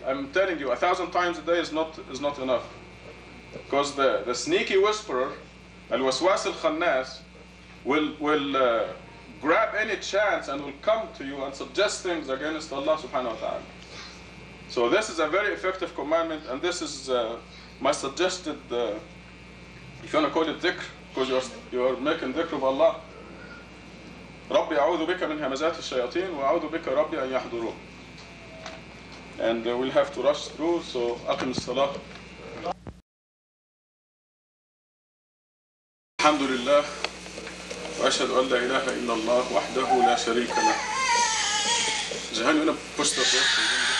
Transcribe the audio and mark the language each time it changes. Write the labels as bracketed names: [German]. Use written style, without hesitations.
[English] I'm telling you, 1,000 times a day is not enough. Because the sneaky whisperer, al-waswas al-khannas, will grab any chance and will come to you and suggest things against Allah subhanahu wa ta'ala. So this is a very effective commandment, and this is my suggested, if you want to call it dhikr, because you are making dhikr of Allah. [Arabic] ربي أعوذ بك من همزات الشياطين وأعوذ بك ربي أن يحضرون. [English] And we'll have to rush through, so [Arabic] أقم الصلاة. الحمد لله وأشهد أن لا إله إلا الله وحده لا شريك له. [English] Jahan, you want to push the button?